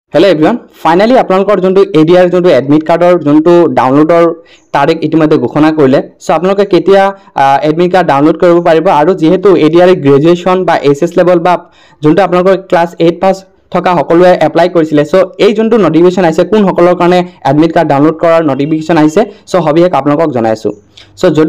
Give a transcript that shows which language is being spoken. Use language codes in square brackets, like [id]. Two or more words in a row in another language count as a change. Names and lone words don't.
[en] hello everyone [as] ফাইনেলি আপোনালোকৰ যোনটো এডিআৰ যোনটো এডমিট কাৰ্ডৰ যোনটো ডাউনলোডৰ তাৰিখ ইতিমধ্যে ঘোষণা কৰিলে সো আপোনালোকে কেতিয়া [en] admit card download [as] কৰিব পাৰিব আৰু যেহেতু এডিআৰ গ্ৰেজুৱেচন বা এসএস লেভেল বা যোনটো আপোনালোকৰ [en] class 8 pass [as] থকা সকলোৱে এপ্লাই কৰিছিলে সো এই যোনটো নোটিফিকেশন আইছে কোন সকলৰ কাৰণে [en] admit card download [as] কৰাৰ নোটিফিকেশন আইছে সো হবিহে আপোনালোকক জনাইছো সো যদি